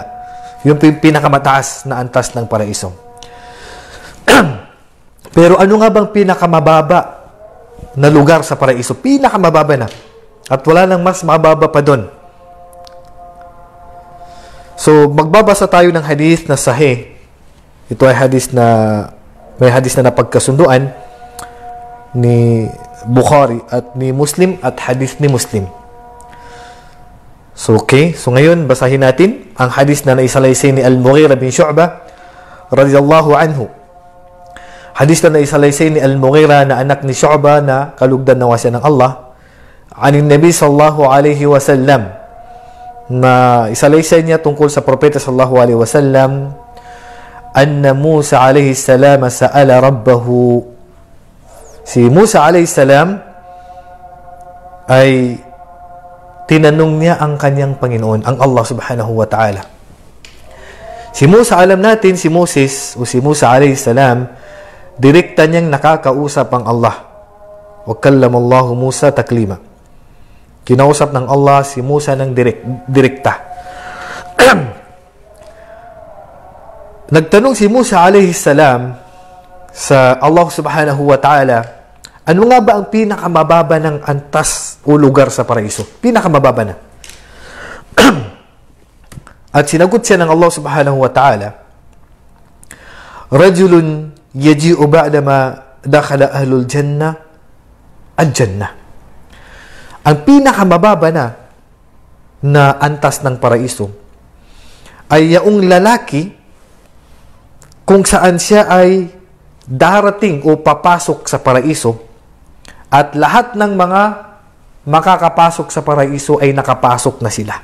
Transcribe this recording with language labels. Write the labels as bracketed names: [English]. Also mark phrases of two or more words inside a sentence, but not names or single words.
[Filipino] Yun po yung pinakamataas na antas ng paraiso. Pero ano nga bang pinakamababa na lugar sa paraiso? Pinakamababa na. At wala nang mas mababa pa doon. So, magbabasa tayo ng hadith na sahih. Ito ay hadith na may hadith na napagkasunduan ni Bukhari at ni Muslim at hadith ni Muslim. So, okay. So, ngayon, basahin natin ang hadith na naisalaysay ni Al-Mughira bin Shu'bah [Arabic] رضي الله عنه. [Filipino] Hadith na naisalaysay ni Al-Mughira na anak ni Shu'bah na kalugdan nawa siya ng Allah. [Arabic] عن النبي صلى الله عليه وسلم [Filipino] na isalaysay niya tungkol sa propeta [Arabic] صلى الله عليه وسلم أن موسى عليه السلام سأل ربه. [Filipino] Si Musa [Arabic] عليه السلام [Filipino] ay tinanong niya ang kanyang Panginoon, ang Allah [Arabic] سبحانه وتعالى. [Filipino] Si Musa, alam natin, si Moses o si Musa [Arabic] عليه السلام, [Filipino] direkta niyang nakakausap ang Allah. [Arabic] وكلم الله موسى تكليما. [Filipino] Kinausap ng Allah si Musa ng direkta. Nagtanong si Musa [Arabic] عليه السلام [Filipino] sa Allah [Arabic] سبحانه وتعالى, [Filipino] ano nga ba ang pinakamababa ng antas o lugar sa paraiso? Pinakamababa na. At sinagot siya ng Allah [Arabic] سبحانه وتعالى, رجل يجيء بعدما دخل أهل الجنة الجنة. [Filipino] Ang pinakamababa na antas ng paraiso ay yaong lalaki kung saan siya ay darating o papasok sa paraiso at lahat ng mga makakapasok sa paraiso ay nakapasok na sila.